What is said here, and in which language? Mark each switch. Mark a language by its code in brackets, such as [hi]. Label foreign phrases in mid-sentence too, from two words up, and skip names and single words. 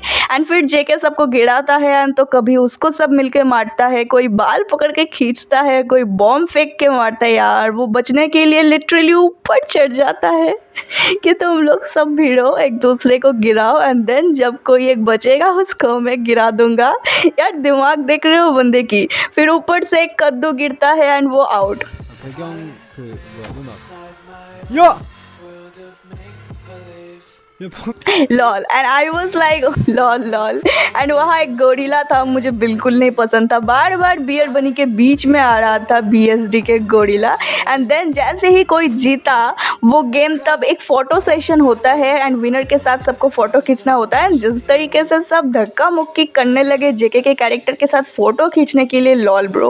[hi] एंड फिर जेके सबको गिराता है एंड तो कभी उसको सब मिलके मारता है, कोई बाल पकड़ के खींचता है, कोई बॉम्ब फेंक के मारता है। यार वो बचने के लिए लिटरली ऊपर चढ़ जाता है कि तुम लोग सब भिड़ो, एक दूसरे को गिराओ [en] and then [hi] जब कोई एक बचेगा उसको मैं गिरा दूंगा। यार दिमाग देख रहे हो बंदे की। फिर ऊपर से एक कद्दू गिरता है एंड वो आउट। [ko] 배경 그 뭐야 음악 야! [en] lol and I was like lol lol. [hi] एंड वहाँ एक गोरिल्ला था, मुझे बिल्कुल नहीं पसंद था, बार बार बियर बनी के बीच में आ रहा था, BSD के गोरिल्ला। एंड देन जैसे ही कोई जीता वो गेम, तब एक [en] photo session [hi] होता है [en] and winner [hi] के साथ सबको फ़ोटो खींचना होता है। जिस तरीके से सब धक्का मुक्की करने लगे जेके के कैरेक्टर के साथ फ़ोटो खींचने के लिए, [en] lol bro.